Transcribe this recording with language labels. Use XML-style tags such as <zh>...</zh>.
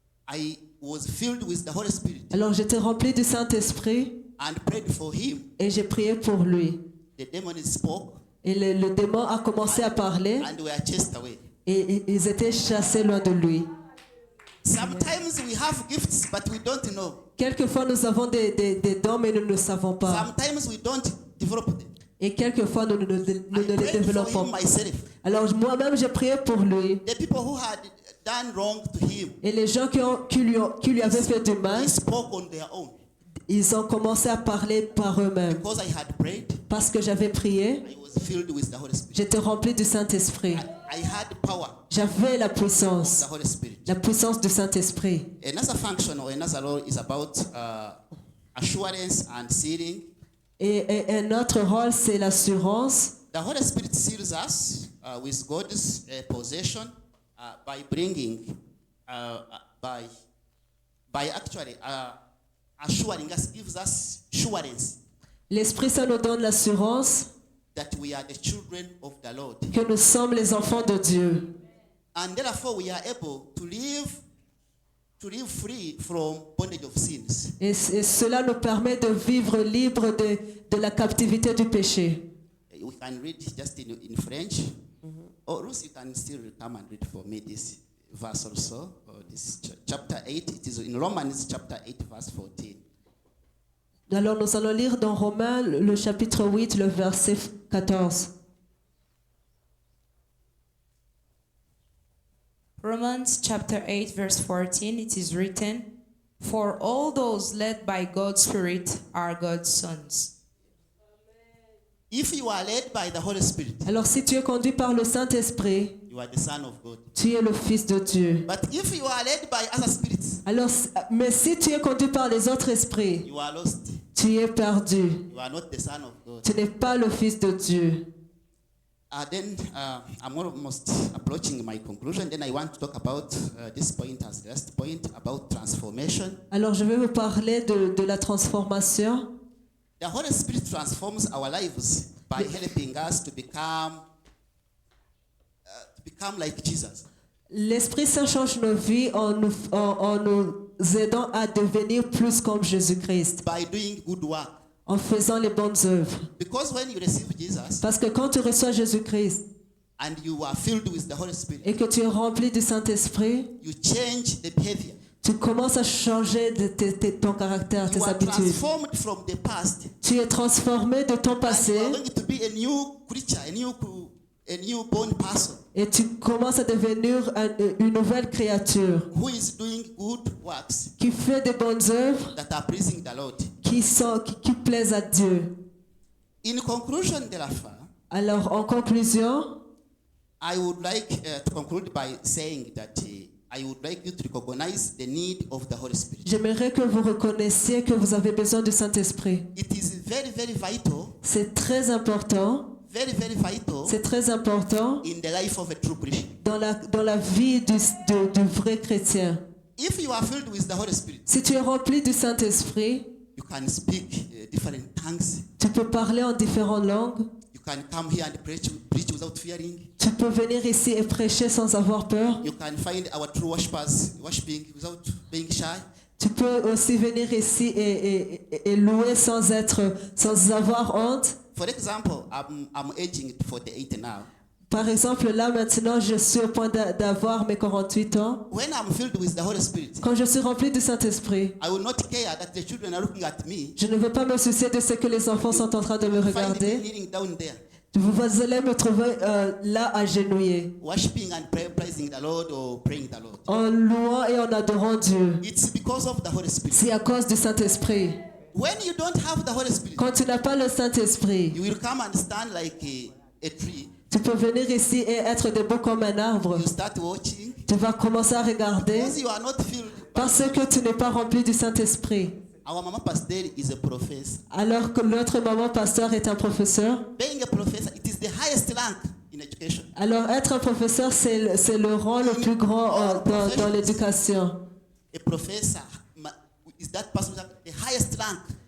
<en>I was filled with the Holy Spirit</en> <fr>Alors j'étais rempli du Saint-Esprit</fr> <en>and prayed for him.</en> <fr>et j'ai prié pour lui.</fr> <en>The demon spoke</en> <fr>Et le démon a commencé à parler</fr> <en>and were chased away.</en> <fr>et ils étaient chassés loin de lui.</fr> <en>Sometimes we have gifts, but we don't know.</en> <fr>Quelquefois, nous avons des dons, mais nous ne savons pas.</fr> <en>Sometimes we don't develop them.</en> <fr>Et quelquefois, nous ne</fr> <en>I</en> <fr>les</fr> <en>prayed for</en> <fr>développons</fr> <en>him</en> <fr>pas.</fr> <en>myself.</en> <fr>Alors moi-même, j'ai prié pour lui.</fr> <en>The people who had done wrong to him,</en> <fr>Et les gens qui lui avaient fait du mal,</fr> <en>they spoke on their own.</en> <fr>ils ont commencé à parler par eux-mêmes.</fr> <en>Because I had prayed,</en> <fr>Parce que j'avais prié,</fr> <en>I was filled with the Holy Spirit.</en> <fr>j'étais rempli du Saint-Esprit.</fr> <en>I had power</en> <fr>J'avais la</fr> <en>of the</en> <fr>puissance</fr> <en>Holy Spirit.</en> <fr>du Saint-Esprit.</fr> <en>Another function or another role is about assurance and sealing.</en> <fr>Et un autre rôle, c'est l'assurance.</fr> <en>The Holy Spirit seals us with God's possession by bringing, by actually assuring us, gives us assurance</en> <fr>L'Esprit Saint nous donne l'assurance</fr> <en>that we are the children of the Lord.</en> <fr>que nous sommes les enfants de Dieu.</fr> <en>And therefore we are able to live free from bondage of sins.</en> <fr>Et cela nous permet de vivre libre de la captivité du péché.</fr> <en>We can read just in French. Or Ruth, you can still come and read for me this verse also. This chapter 8. It is in Romans chapter 8, verse 14.</en> <fr>Alors nous allons lire dans Romains le chapitre 8, le verset 14.</fr> <en>Romans chapter 8 verse 14, it is written, "For all those led by God's Spirit are God's sons." If you are led by the Holy Spirit,</en> <fr>Alors si tu es conduit par le Saint-Esprit,</fr> <en>you are the son of God.</en> <fr>tu es le Fils de Dieu.</fr> <en>But if you are led by other spirits,</en> <fr>Alors, mais si tu es conduit par les autres esprits,</fr> <en>you are lost.</en> <fr>tu es perdu.</fr> <en>You are not the son of God.</en> <fr>Tu n'es pas le Fils de Dieu.</fr> <en>Then I'm almost approaching my conclusion. Then I want to talk about this point as the last point about transformation.</en> <fr>Alors je vais vous parler de la transformation.</fr> <en>The Holy Spirit transforms our lives by helping us to become like Jesus.</en> <fr>L'Esprit Saint change nos vies en nous aidant à devenir plus comme Jésus-Christ,</fr> <en>By doing good work.</en> <fr>en faisant les bonnes œuvres.</fr> <en>Because when you receive Jesus</en> <fr>Parce que quand tu reçois Jésus-Christ</fr> <en>and you are filled with the Holy Spirit,</en> <fr>et que tu es rempli du Saint-Esprit,</fr> <en>you change the behavior.</en> <fr>tu commences à changer ton caractère,</fr> <en>You</en> <fr>tes</fr> <en>are</en> <fr>habitudes.</fr> <en>transformed from the past.</en> <fr>Tu es transformé de ton</fr> <en>And</en> <fr>passé</fr> <en>you are going to be a new creature, a newborn person</en> <fr>et tu commences à devenir une nouvelle créature</fr> <en>who is doing good works</en> <fr>qui fait des bonnes œuvres</fr> <en>that are pleasing the Lord.</en> <fr>qui plaisent à Dieu.</fr> <en>In conclusion, therefore,</en> <fr>Alors, en conclusion,</fr> <en>I would like to conclude by saying that I would like you to recognize the need of the Holy Spirit.</en> <fr>j'aimerais que vous reconnaissiez que vous avez besoin du Saint-Esprit.</fr> <en>It is very, very vital</en> <fr>C'est très important</fr> <en>very, very vital</en> <fr>C'est très important</fr> <en>in the life of a true Christian.</en> <fr>dans la vie du vrai chrétien.</fr> <en>If you are filled with the Holy Spirit,</en> <fr>Si tu es rempli du Saint-Esprit,</fr> <en>you can speak different tongues.</en> <fr>tu peux parler en différentes langues.</fr> <en>You can come here and preach without fearing.</en> <fr>Tu peux venir ici et prêcher sans avoir peur.</fr> <en>You can find our true worshipers worshiping without being shy.</en> <fr>Tu peux aussi venir ici et louer sans avoir honte.</fr> <en>For example, I'm aging 48 now.</en> <fr>Par exemple, là maintenant, je suis au point d'avoir mes 48 ans.</fr> <en>When I'm filled with the Holy Spirit,</en> <fr>Quand je suis rempli du Saint-Esprit,</fr> <en>I will not care that the children are looking at me.</en> <fr>je ne veux pas me soucier de ce que les enfants sont en train de me</fr> <en>Find me</en> <fr>regarder.</fr> <en>kneeling down there,</en> <fr>Vous allez me trouver là, agenouillé,</fr> <en>worshiping and praising the Lord or praying the Lord.</en> <fr>en louant et en adorant Dieu.</fr> <en>It's because of the Holy Spirit.</en> <fr>C'est à cause du Saint-Esprit.</fr> <en>When you don't have the Holy Spirit,</en> <fr>Quand tu n'as pas le Saint-Esprit,</fr> <en>you will come and stand like a tree.</en> <fr>tu peux venir ici et être debout comme un arbre.</fr> <en>You start watching</en> <fr>Tu vas commencer à regarder</fr> <en>because you are not filled.</en> <fr>parce que tu n'es pas rempli du Saint-Esprit.</fr> <en>Our mama pastor is a professor.</en> <fr>Alors que notre maman pasteur est un professeur.</fr> <en>Being a professor, it is the highest rank in education.</en> <fr>Alors être un professeur, c'est le rang le plus grand dans l'éducation.</fr> <en>A professor is that person with the highest rank.</en>